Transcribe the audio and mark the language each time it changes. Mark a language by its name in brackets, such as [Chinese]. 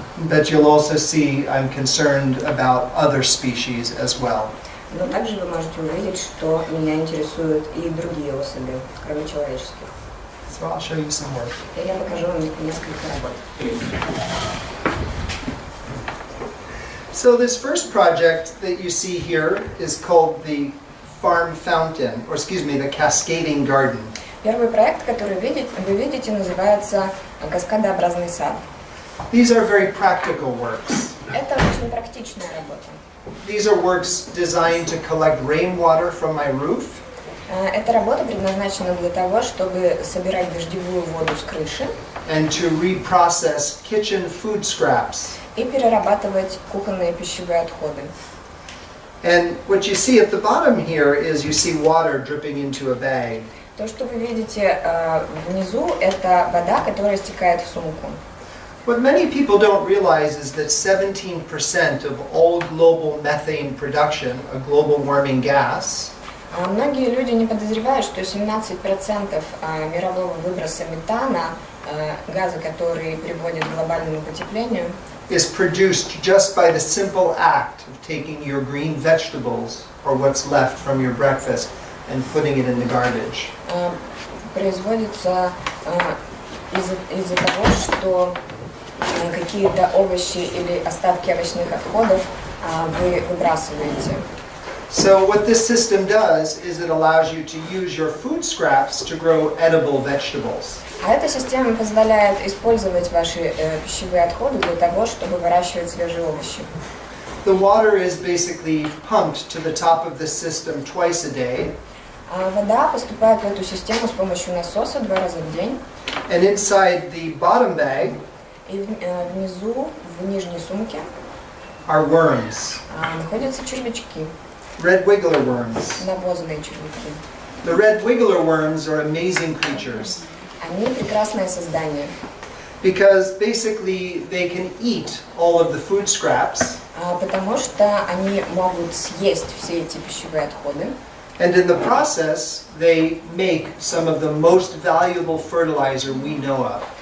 [English] But you'll also see I'm concerned about other species as well. [Russian] Но также вы можете увидеть, что меня интересуют и другие особи, кроме человеческих. [English] So I'll show you some work. [Russian] И я покажу вам несколько работ. [English] So this first project that you see here is called the Farm Fountain, or excuse me, the Cascading Garden. [Russian] Первый проект, который вы видите, называется «Каскадообразный сад». [English] These are very practical works. [Russian] Это очень практичная работа. [English] These are works designed to collect rainwater from my roof. [Russian] Эта работа предназначена для того, чтобы собирать дождевую воду с крыши [English] And to reprocess kitchen food scraps. [Russian] и перерабатывать кухонные пищевые отходы. [English] And what you see at the bottom here is you see water dripping into a bag. [Russian] То, что вы видите внизу, это вода, которая стекает в сумку. [English] What many people don't realize is that 17% of all global methane production, a global warming gas, [Russian] Многие люди не подозревают, что 17% мирового выброса метана, газа, который приводит к глобальному потеплению, [English] is produced just by the simple act of taking your green vegetables or what's left from your breakfast and putting it in the garbage. [Russian] производится из-за того, что какие-то овощи или остатки овощных отходов вы выбрасываете. [English] So what this system does is it allows you to use your food scraps to grow edible vegetables. [Russian] А эта система позволяет использовать ваши пищевые отходы для того, чтобы выращивать свежие овощи. [English] The water is basically pumped to the top of the system twice a day. [Russian] Вода поступает в эту систему с помощью насоса 2 раза в день. [English] And inside the bottom bag [Russian] И внизу, в нижней сумке, [English] are worms, [Russian] находятся червячки, [English] red wiggler worms. [Russian] навозные червяки. [English] The red wiggler worms are amazing creatures [Russian] Они прекрасное создание, [English] because basically they can eat all of the food scraps, [Russian] потому что они могут съесть все эти пищевые отходы. [English] and in the process they make some of the most valuable fertilizer we know of.